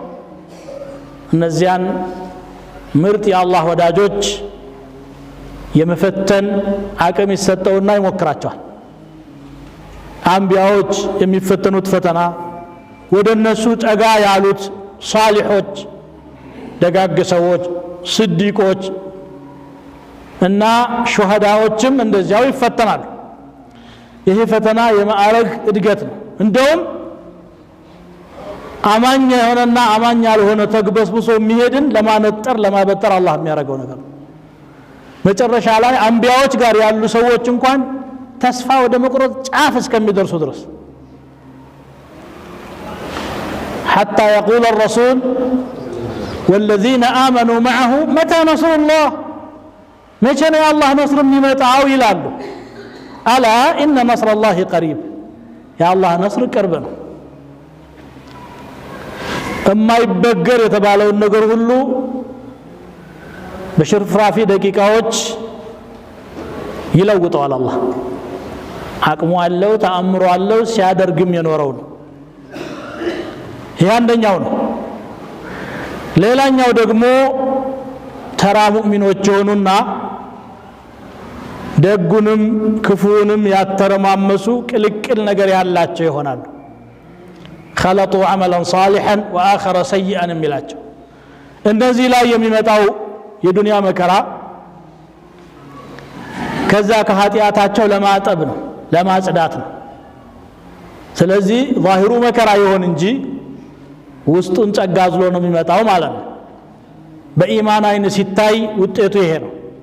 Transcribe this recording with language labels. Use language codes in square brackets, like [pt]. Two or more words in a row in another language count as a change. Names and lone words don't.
[am] እነዚያን ምርጥ የአላህ ወዳጆች የመፈተን አቅም ይሰጠውና ይሞክራቸዋል። አንቢያዎች የሚፈተኑት ፈተና ወደ እነሱ ጠጋ ያሉት ሷሊሖች ደጋግ ሰዎች ስዲቆች እና ሹሃዳዎችም እንደዚያው ይፈተናሉ። ይሄ ፈተና የማዕረግ እድገት ነው። እንደውም አማኝ የሆነና አማኝ ያልሆነ ተግበስብሶ የሚሄድን ለማነጠር ለማበጠር አላህ የሚያደርገው ነገር ነው። መጨረሻ ላይ አንቢያዎች ጋር ያሉ ሰዎች እንኳን ተስፋ ወደ መቁረጥ ጫፍ እስከሚደርሱ ድረስ [ar] حتى يقول الرسول والذين آمنوا معه متى نصر الله متى يا الله نصر [am] የሚመጣው ይላሉ። [ar] ألا إن نصر الله قريب يا الله نصر [am] ቅርብ ነው። የማይበገር የተባለውን ነገር ሁሉ በሽርፍራፊ ደቂቃዎች ይለውጠዋል። አላህ አቅሙ አለው ተአምሮ አለው ሲያደርግም የኖረው ነው። ይሄ አንደኛው ነው። ሌላኛው ደግሞ ተራ ሙእሚኖች ሆኑና ደጉንም ክፉንም ያተረማመሱ ቅልቅል ነገር ያላቸው ይሆናሉ። [ar] خلطوا عملا صالحا واخر سيئا [am] የሚላቸው እንደዚህ ላይ የሚመጣው የዱንያ መከራ ከዛ ከኃጢያታቸው ለማጠብ ነው ለማጽዳት ነው። ስለዚህ ዛሂሩ መከራ ይሆን እንጂ ውስጡን ጸጋ አዝሎ ነው የሚመጣው ማለት ነው። በኢማን አይን ሲታይ ውጤቱ ይሄ ነው።